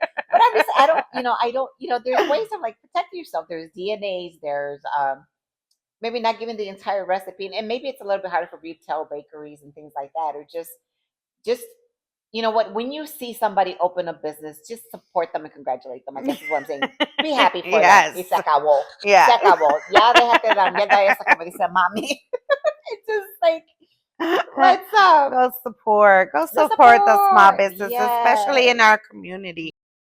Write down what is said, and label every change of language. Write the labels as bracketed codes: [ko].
[en] But I'm just, I don't, there's ways of like protecting yourself. There's DNAs, there's maybe not giving the entire recipe, and maybe it's a little bit harder for retail bakeries and things like that, or just you know what, when you see somebody open a business, just support them and congratulate them. I guess is what I'm saying. Be happy for them. [es] Y se acabó. [en] Yeah. [es] Se acabó. Ya déjate la mierda esa, como dice mami. [en] It's just like, let's go support the small business, especially in our community.